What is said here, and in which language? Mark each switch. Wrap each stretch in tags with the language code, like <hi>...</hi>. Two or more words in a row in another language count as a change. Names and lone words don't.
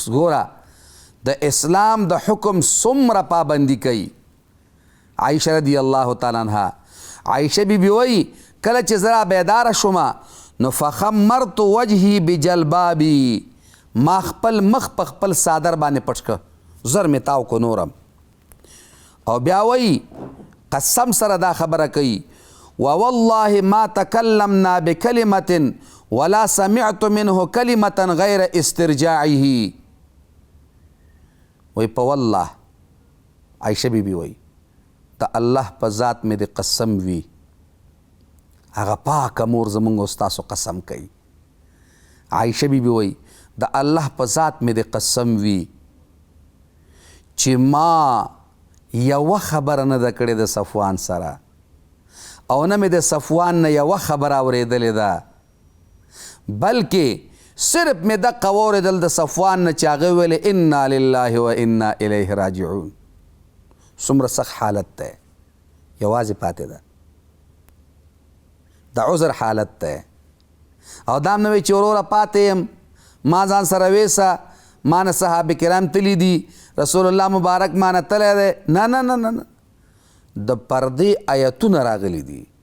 <ps>ګوره د اسلام د حکم څومره پابندي کوي عایشه</ps> <ar>رضی الله تعالی عنها</ar> <ps>عایشه بیبي وایي کله چې زه رابیداره شومه نو</ps> <ar>فخمرت وجهي بجلبابي</ar> <ps>ما خپل مخ په خپل صادر باندې پټ کړه زر مې تاو کو نورم او بیا وایي قسم سره دا خبره کوي</ps> <ar>ووالله ما تکلمنا بکلمة ولا سمعت منه کلمة غیر استرجاعه</ar> <ps>وی په والله عایشه بیبي وی د الله په ذات مې د قسم وي هغه پاکه مور زمونږ او ستاسو قسم کوي عایشه بیبي وی د الله په ذات مې د قسم وي چې ما یوه خبره نه ده کړې د صفوان سره او نه مې د صفوان نه یوه خبره اورېدلې ده بلکې صرف مې دقه واورېدل د صفوان نه چې هغه ویلې</ps> <ar>انا لله و انا الیه راجعون</ar> <ps>څومره سخت حالت دی یوازې پاتې ده د عذر حالت دی او دا هم نه وی چې وروره پاتې یم ما ځان سره ویسه ما نه صحابه کرام تلي دي رسول الله مبارک ما نه تلی دی نه نه نه نه د پردې آیتونه راغلي دي</ps>